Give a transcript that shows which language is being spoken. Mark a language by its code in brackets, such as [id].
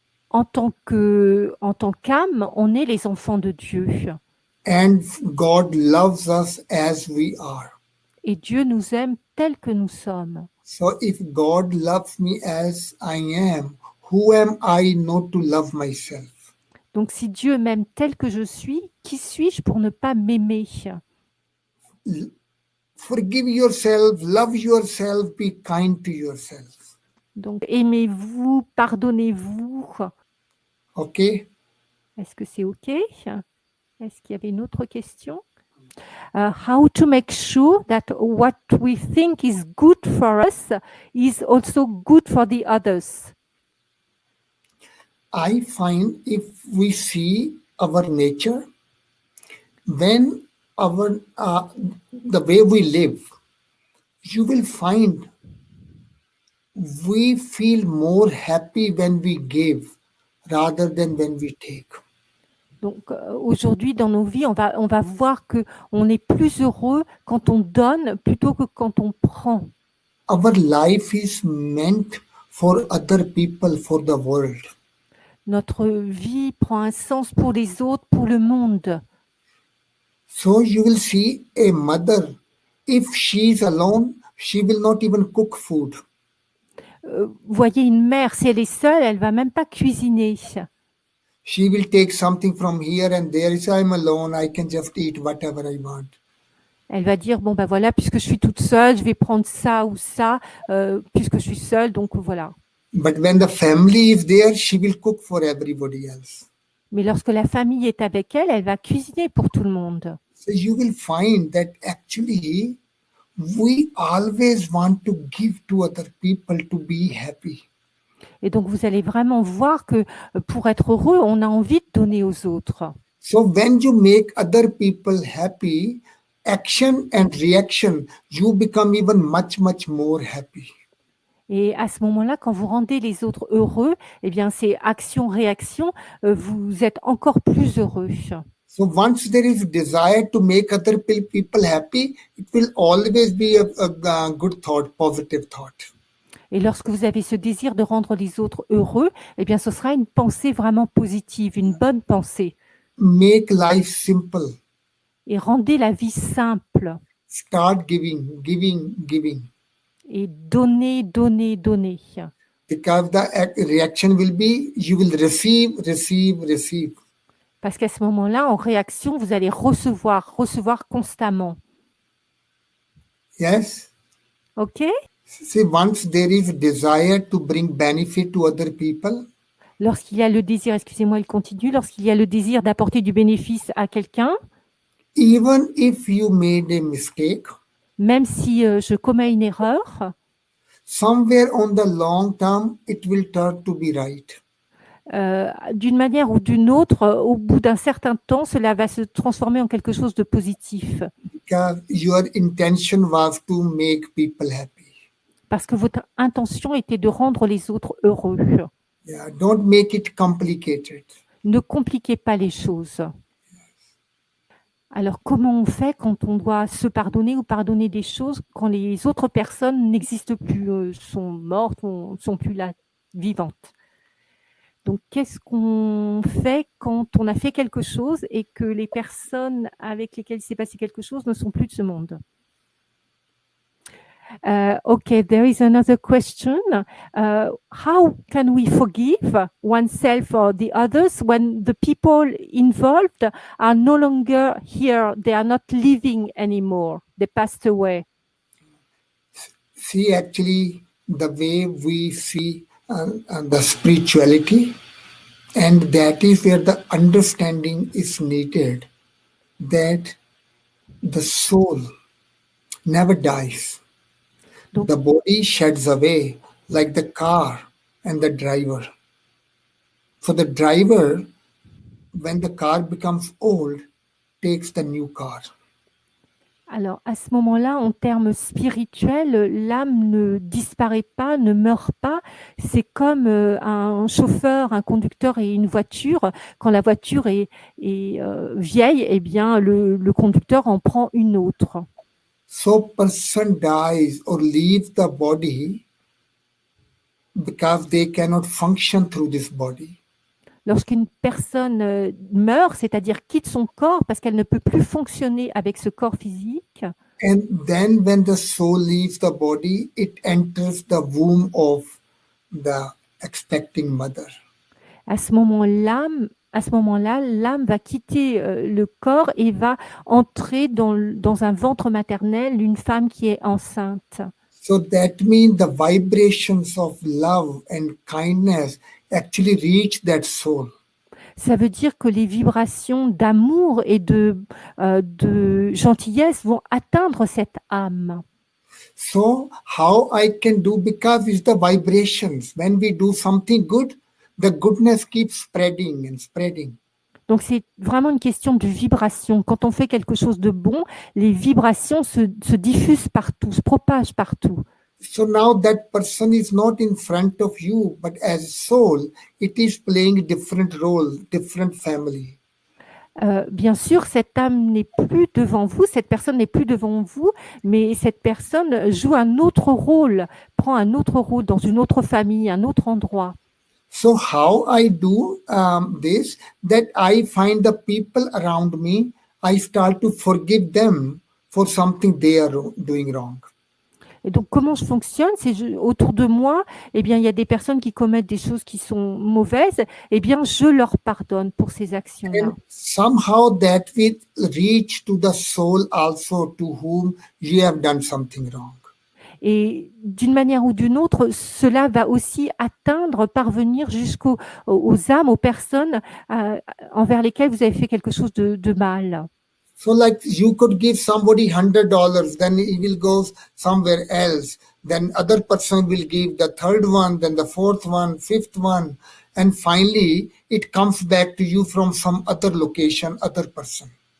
[fr] En tant qu'âme, on est les enfants de Dieu. [en] And God loves us as we are. [fr] Et Dieu nous aime tels que nous sommes. [en] So if God loves me as I am, who am I not to love myself? [fr] Donc si Dieu m'aime tel que je suis, qui suis-je pour ne pas m'aimer? [en] Forgive yourself, love yourself, be kind to yourself. [fr] Donc aimez-vous, pardonnez-vous. [en] Okay? [fr] Est-ce que c'est OK? Est-ce qu'il y avait une autre question? [en] How to make sure that what we think is good for us is also good for the others? I find if we see our nature, then the way we live, you will find we feel more happy when we give rather than when we take. [fr] Donc aujourd'hui dans nos vies, on va voir que on est plus heureux quand on donne plutôt que quand on prend. [en] Our life is meant for other people, for the world. [fr] Notre vie prend un sens pour les autres, pour le monde. [en] So you will see a mother, if she is alone, she will not even cook food. [fr] Voyez une mère, si elle est seule, elle va même pas cuisiner. [en] She will take something from here and there. If I'm alone, I can just eat whatever I want. [fr] Elle va dire, bon ben voilà, puisque je suis toute seule, je vais prendre ça ou ça, puisque je suis seule, donc voilà. [en] But when the family is there, she will cook for everybody else. [fr] Mais lorsque la famille est avec elle, elle va cuisiner pour tout le monde. [en] So you will find that actually we always want to give to other people to be happy. [fr] Et donc vous allez vraiment voir que pour être heureux, on a envie de donner aux autres. [en] So when you make other people happy, action and reaction, you become even much more happy. [fr] Et à ce moment-là, quand vous rendez les autres heureux, eh bien c'est action-réaction, vous êtes encore plus heureux. [en] So once there is desire to make other people happy, it will always be a good thought, positive thought. [fr] Et lorsque vous avez ce désir de rendre les autres heureux, eh bien ce sera une pensée vraiment positive, une bonne pensée. [en] Make life simple. [fr] Et rendez la vie simple. [en] Start giving, giving, giving. [fr] Et donner, donner, donner. [en] Because the reaction will be, you will receive, receive, receive. [fr] Parce qu'à ce moment-là, en réaction, vous allez recevoir constamment. [en] Yes? OK? See, once there is desire to bring benefit to other people, [fr] Lorsqu'il y a le désir, excusez-moi, il continue, lorsqu'il y a le désir d'apporter du bénéfice à quelqu'un, [en] even if you made a mistake, [fr] même si je commets une erreur, [en] somewhere on the long term, it will turn to be right. [fr] d'une manière ou d'une autre, au bout d'un certain temps, cela va se transformer en quelque chose de positif. [en] Because your intention was to make people happy. [fr] Parce que votre intention était de rendre les autres heureux. [en] Yeah, don't make it complicated. [fr] Ne compliquez pas les choses. Alors, comment on fait quand on doit se pardonner ou pardonner des choses quand les autres personnes n'existent plus, sont mortes, ne sont plus là, vivantes? Donc, qu'est-ce qu'on fait quand on a fait quelque chose et que les personnes avec lesquelles il s'est passé quelque chose ne sont plus de ce monde? [en] Okay, there is another question. How can we forgive oneself or the others when the people involved are no longer here? They are not living anymore. They passed away. See, actually, the way we see the spirituality, and that is where the understanding is needed, that the soul never dies. [fr] Donc, [en] The body sheds away like the car and the driver. So the driver, when the car becomes old, takes the new car. [fr] Alors, à ce moment-là, en termes spirituels, l'âme ne disparaît pas, ne meurt pas. C'est comme un chauffeur, un conducteur et une voiture. Quand la voiture est vieille, eh bien, le conducteur en prend une autre. [en] So person dies or leaves the body because they cannot function through this body. [fr] Lorsqu'une personne meurt, c'est-à-dire quitte son corps parce qu'elle ne peut plus fonctionner avec ce corps physique, [en] And then when the soul leaves the body, it enters the womb of the expecting mother. [fr] à ce moment-là, l'âme va quitter le corps et va entrer dans un ventre maternel, une femme qui est enceinte. [en] So that means the vibrations of love and kindness actually reach that soul. [fr] Ça veut dire que les vibrations d'amour et de gentillesse vont atteindre cette âme. [en] So how I can do, because it's the vibrations. When we do something good, the goodness keeps spreading and spreading. [fr] Donc, c'est vraiment une question de vibration. Quand on fait quelque chose de bon, les vibrations se diffusent partout, se propagent partout. [en] So now that person is not in front of you, but as soul, it is playing different role, different family. [fr] Bien sûr, cette âme n'est plus devant vous, cette personne n'est plus devant vous, mais cette personne joue un autre rôle, prend un autre rôle dans une autre famille, un autre endroit. [en] So how I do this, that I find the people around me, I start to forgive them for something they are doing wrong. [fr] Et donc, comment je fonctionne? Autour de moi, eh bien, il y a des personnes qui commettent des choses qui sont mauvaises, eh bien, je leur pardonne pour ces actions-là. [en] And somehow that will reach to the soul also to whom you have done something wrong. [fr] Et d'une manière ou d'une autre, cela va aussi atteindre, parvenir aux âmes, aux personnes envers lesquelles vous avez fait quelque chose de mal. [en] So like you could give somebody $100, then he will go somewhere else. Then other person will give the third one, then the fourth one, fifth one. And finally, it comes back to you from some other location, other person.